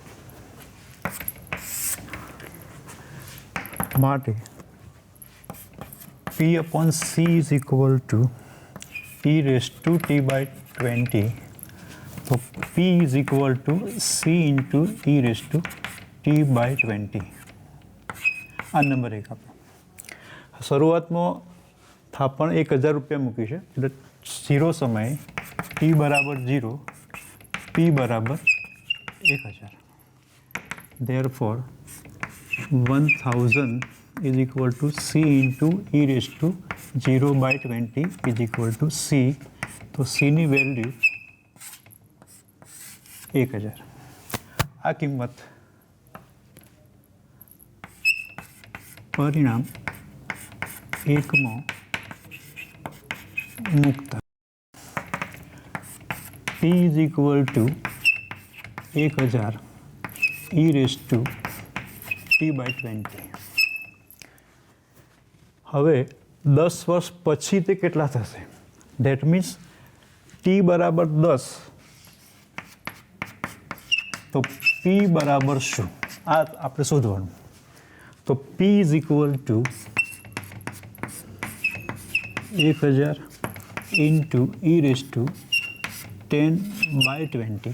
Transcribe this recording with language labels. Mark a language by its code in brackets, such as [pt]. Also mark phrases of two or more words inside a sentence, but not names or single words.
[en] માટે p/c is equal to e⁵t/20. તો p is equal to c into e⁵t/20. [gu] આ નંબર 1 આપણો. શરૂઆતમાં થાપણ 1000 રૂપિયા મૂકી છે એટલે 0 સમયે t બરાબર 0, p બરાબર 1000. [en] Therefore, 1000 is equal to c into e⁵0/20 is equal to c. [gu] તો c ની વેલ્યુ 1000. આ કિંમત પરિણામ 1માં મૂકતા [en] p is equal to 1000 e⁵t/20. [gu] હવે 10 વર્ષ પછી તે કેટલા થશે? [en] that means [gu] t બરાબર 10 તો p બરાબર શું? આ આપણે શોધવાનું. તો [en] p is equal to 1000 into e raise to 10/20.